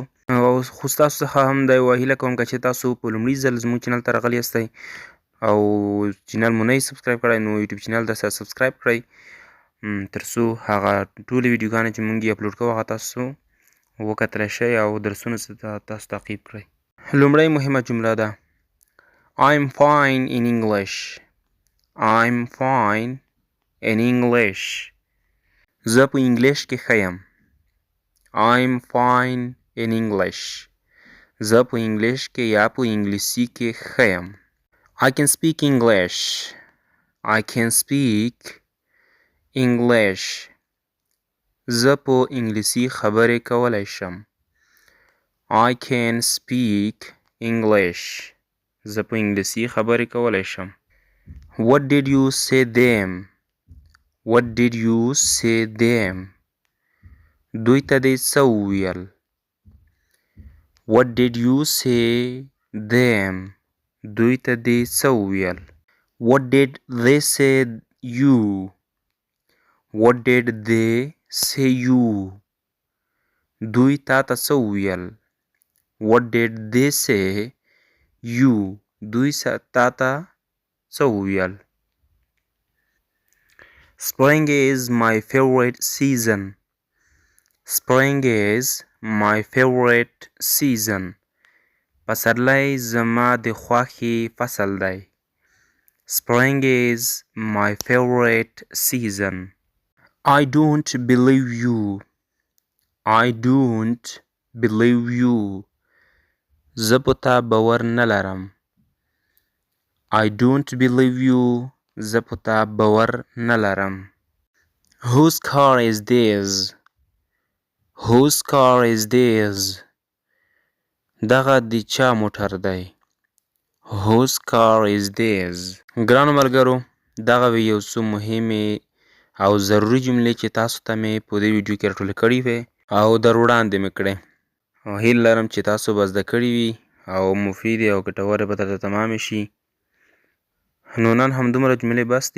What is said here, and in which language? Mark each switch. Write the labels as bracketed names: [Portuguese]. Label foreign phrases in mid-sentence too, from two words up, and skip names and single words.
[Pashto] او خو ستاسو څخه هم دا یوه هیله کوم که چې تاسو په لومړي ځل زموږ چینل ته راغلي یاستئ او چینل مو نه وي سبسکرایب کړی، نو یوټیوب چینل درسره سبسکرایب کړئ تر څو هغه ټولې ویډیوګانې چې موږ یې اپلوډ کوو هغه تاسو وکتلی شئ او درسونه تاسو تعقیب کړئ. لومړی مهمه جمله ده [English] I'm fine in English. I'm fine in English. [Pashto] زه په انګلیش کې ښه یم. [English] I'm fine in English. [Pashto] زه په انګلیش کې یا په انګلیسي کې ښه یم. [English] I can speak English. I can speak English. [Pashto] زه په انګلیسي خبرې کولی شم. [English] I can speak English. [Pashto] زه په انګلیسي خبرې کولی شم. [English] What did you say them? What did you say them? [Pashto] دوی ته دې څه وویل؟ [English] What did you say them? [Pashto] دوی ته دې څه وویل؟ [English] What did they say you? What did they say you? [Pashto] دوی تا ته څه وویل؟ [English] What did they say you? [Pashto] دوی تا ته څه وویل؟ [English] Spring is my favorite season. Spring is my favorite season. [Pashto] پسرلی زما د خوښې فصل دی. [English] Spring is my favorite season. I don't believe you. I don't believe you. [Pashto] زه په تا باور نه لرم. [English] I don't believe you. [Pashto] زه په تا باور نه لرم. [English] Whose car is this? Whose car is this? [Pashto] دغه د چا موټر دی؟ [English] Whose car is this? [Pashto] ګرانو ملګرو، دغه وې یو څو مهمې او ضروري جملې چې تاسو ته مې په دې ویډیو کې راټولې کړې وې او در وړاندې مې کړې. هیله لرم چې تاسو به زده کړي وي او مفیدې او ګټورې به درته تمامې شي. نو نن همدومره جملې بس دي.